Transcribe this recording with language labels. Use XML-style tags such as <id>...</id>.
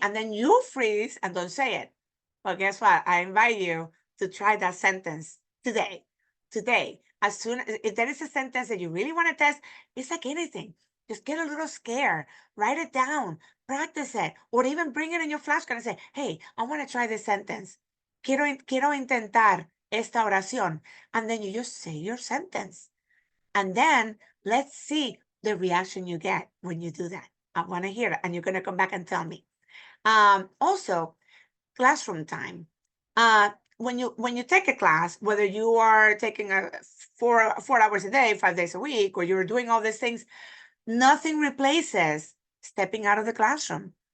<en>And then you freeze and don't say it. Well, guess what? I invite you to try that sentence today. Today, as soon as if there is a sentence that you really want to test, it's like anything. Just get a little scared, write it down, practice it, or even bring it in your flashcard and say, hey, I want to try this sentence.</en> <es>Quiero intentar esta oración.</es> <en>And then you just say your sentence. And then let's see the reaction you get when you do that. I want to hear it. And you're going to come back and tell me. Also, classroom time. When you take a class, whether you are taking 4 hours a day, 5 days a week, or you're doing all these things, nothing replaces stepping out of the classroom.</en>